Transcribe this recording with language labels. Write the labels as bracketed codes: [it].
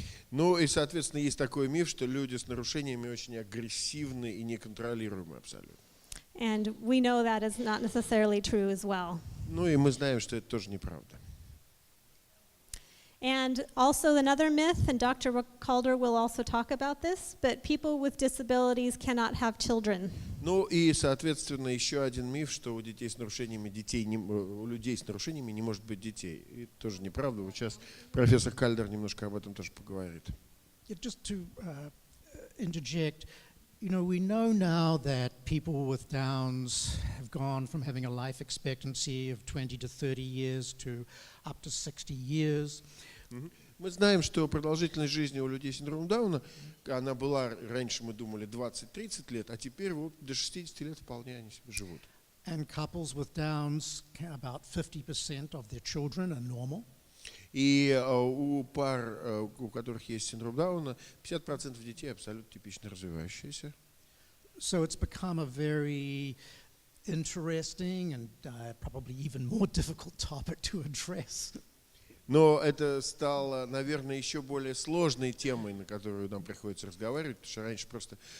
[ru] Ну и, соответственно, есть такой миф, что люди с нарушениями очень агрессивны и неконтролируемы абсолютно. [en] And we know that is not necessarily true as well. [ru] Ну и мы знаем, что это тоже неправда. [en] And also another myth, and Dr. Kалдер will also talk about this, but people with disabilities cannot have children. [ru] Ну и, соответственно, еще один миф, что у детей с нарушениями у людей с нарушениями не может быть детей. И это тоже неправда. Вот сейчас профессор Калдер немножко об этом тоже поговорит. [en] Just to interject, you know, we know now that people with Downs have gone from having a life expectancy of 20 to 30 years to up to 60 years. [ru] Мы знаем, что продолжительность жизни у людей с синдромом Дауна, она была, раньше мы думали, 20-30 лет, а теперь вот до 60 лет вполне они себе живут. [en] And couples with Downs, about 50% of their children are normal. [ru] И у пар, у которых есть синдром Дауна, 50% детей абсолютно типично развивающиеся. [en] So it's become a very interesting and probably even more difficult topic to address. [ru] Но это стало, наверное, еще более сложной темой, на которую нам приходится разговаривать, потому что раньше просто...